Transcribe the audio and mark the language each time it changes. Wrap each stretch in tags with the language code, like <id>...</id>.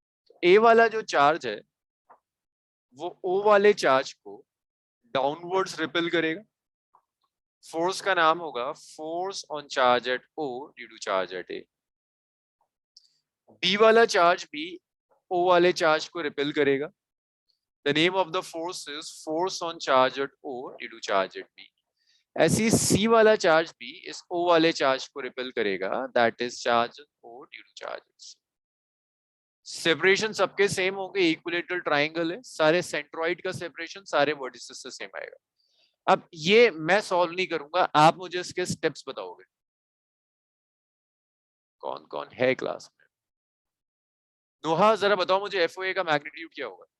<hi>तो ए वाला जो चार्ज है वो ओ वाले चार्ज को डाउनवर्ड्स रिपेल करेगा।</hi> <en>Force का नाम होगा force on charge at O due to charge at A.</en> <hi>B वाला चार्ज भी ओ वाले चार्ज को रिपेल करेगा।</hi> <en>The name of the force is force on charge at O due to charge at B.</en> <hi>ऐसी C वाला charge भी इस O वाले चार्ज को रिपेल करेगा,</hi> <en>that is charge O due to charge at C.</en> <hi>Separation सबके same होंगे, equilateral triangle है, सारे सेंट्रॉइड का सेपरेशन सारे वर्टिसेस से सेम आएगा। अब ये मैं सॉल्व नहीं करूंगा, आप मुझे इसके स्टेप्स बताओगे। कौन कौन है क्लास में? नोहा जरा बताओ मुझे FOA का मैग्नीट्यूड क्या होगा?</hi>